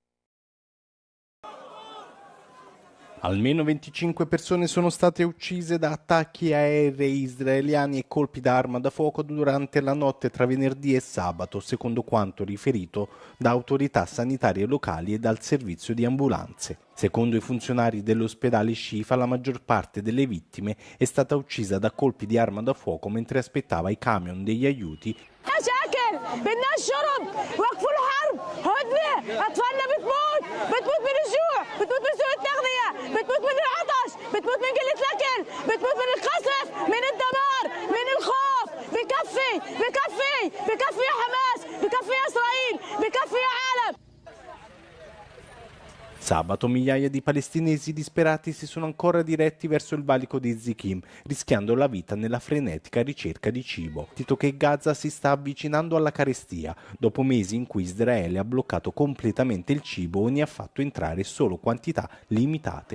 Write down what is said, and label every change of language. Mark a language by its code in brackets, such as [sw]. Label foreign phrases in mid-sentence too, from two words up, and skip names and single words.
[it] Almeno 25 persone sono state uccise da attacchi aerei israeliani e colpi d'arma da fuoco durante la notte tra venerdì e sabato, secondo quanto riferito da autorità sanitarie locali e dal servizio di ambulanze. Secondo i funzionari dell'ospedale Shifa, la maggior parte delle vittime è stata uccisa da colpi di arma da fuoco mentre aspettava i camion degli aiuti. [ar] بدنا الشرب وقفوا الحرب هدنه اطفالنا بتموت من الجوع بتموت من سوء التغذيه بتموت من العطش بتموت من قله الاكل بتموت من القصف من الدمار من الخوف بكفي يا حماس بكفي يا اسرائيل بكفي يا عالم. [it] Sabato migliaia di palestinesi disperati si sono ancora diretti verso il valico di Zikim, rischiando la vita nella frenetica ricerca di cibo. Tito che Gaza si sta avvicinando alla carestia, dopo mesi in cui Israele ha bloccato completamente il cibo e ne ha fatto entrare solo quantità limitate.